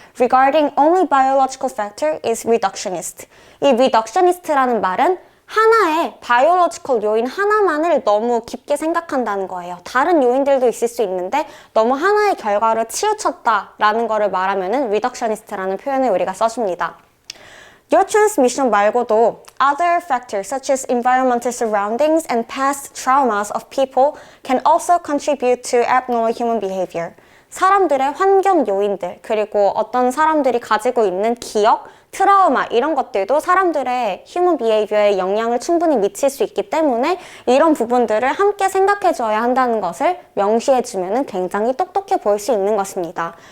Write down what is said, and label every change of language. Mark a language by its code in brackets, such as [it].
[en] Regarding only biological factor is reductionist. [ko] 이 reductionist라는 말은 하나의 바이올로지컬 요인 하나만을 너무 깊게 생각한다는 거예요. 다른 요인들도 있을 수 있는데 너무 하나의 결과를 치우쳤다라는 거를 말하면은 reductionist라는 표현을 우리가 써줍니다. [en] Neurotransmission [ko] 말고도 [en] other factors such as environmental surroundings and past traumas of people can also contribute to abnormal human behavior. [ko] 사람들의 환경 요인들, 그리고 어떤 사람들이 가지고 있는 기억, 트라우마 이런 것들도 사람들의 human behavior에 영향을 충분히 미칠 수 있기 때문에 이런 부분들을 함께 생각해 줘야 한다는 것을 명시해 주면은 굉장히 똑똑해 보일 수 있는 것입니다.